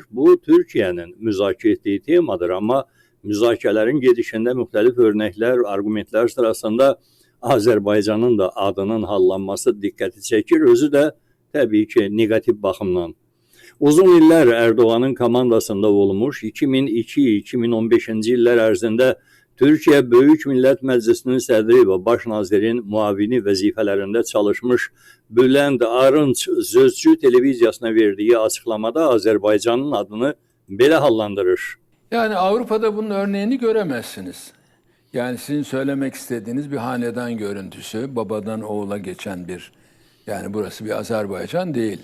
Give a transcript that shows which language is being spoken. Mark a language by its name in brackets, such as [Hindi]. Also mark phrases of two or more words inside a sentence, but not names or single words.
[Azerbaijani] Bu, Türkiyənin müzakirə etdiyi temadır, amma müzakirələrin gedişində müxtəlif örnəklər, argumentlər sırasında Azərbaycanın da adının hallanması diqqəti çəkir, özü də təbii ki, negativ baxımdan. Uzun illər Erdoğan'ın komandasında olmuş, 2002-2015-ci illər ərzində Türkiyə Böyük Millət Məclisinin sədri və baş nazirin müavini vəzifələrində çalışmış Bülent Arınç Sözcü televiziyasına [Turkish] verdiği açıklamada [Azerbaijani] Azerbaycan'ın adını belə hallandırır. [Turkish] Yani Avrupa'da bunun örneğini göremezsiniz. Yani sizin söylemek istediğiniz bir hanedan görüntüsü, babadan oğula geçen bir, yani burası bir Azerbaycan değil.